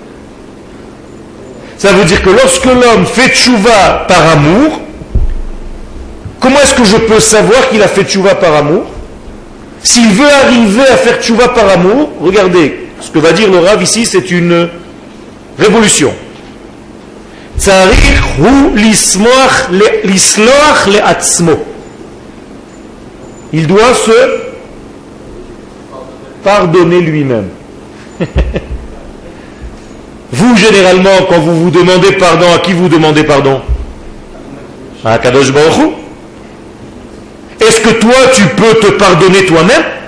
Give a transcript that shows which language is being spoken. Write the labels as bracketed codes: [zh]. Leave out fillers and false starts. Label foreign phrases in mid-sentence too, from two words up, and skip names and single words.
[fr] Ça veut dire que lorsque l'homme fait tchouva par amour, comment est-ce que je peux savoir qu'il a fait tchouva par amour? S'il veut arriver à faire tchouva par amour, regardez, ce que va dire le Rav ici, c'est une révolution. [he] צריך הוא לסלוח לעצמו. [fr] Il doit se pardonner lui-même. Vous, généralement, quand vous vous demandez pardon, à qui vous demandez pardon? À Kadosh Baruch Hu. Est-ce que toi, tu peux te pardonner toi-même?